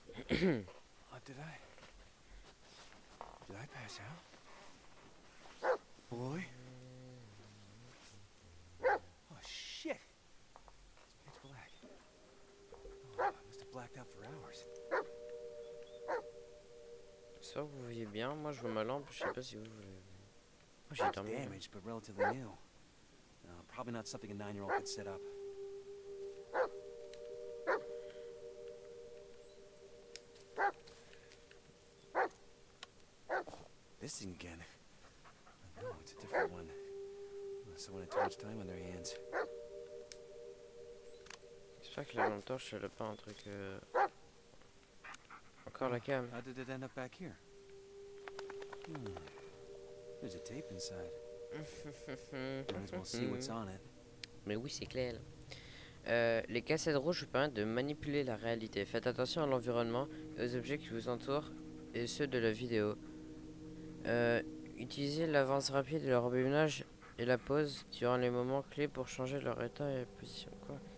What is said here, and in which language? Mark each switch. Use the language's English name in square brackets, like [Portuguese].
[English] Did I pass out? Boy? Oh, shit! It's pitch black. Oh, I must have blacked out for hours. [French] J'espère que vous voyez bien. Moi, je vois ma lampe. Je sais pas si vous voulez. Moi, j'ai [English] It's [French] dormi. [English] damaged, but relatively new. Probably not something a 9-year-old could set up. This thing again. No, it's a different one. Someone had too much time on their hands. [French] J'espère que la lampe torche, elle a pas un truc. Encore la cam. [English] How did it end up back here? There's a tape inside. Might as well see what's on it. [French] Mais oui, c'est clair. Les cassettes rouges vous permettent de manipuler la réalité. Faites attention à l'environnement et aux objets qui vous entourent et ceux de la vidéo. Utilisez l'avance rapide et le rembobinage et la pause durant les moments clés pour changer leur état et position. Quoi?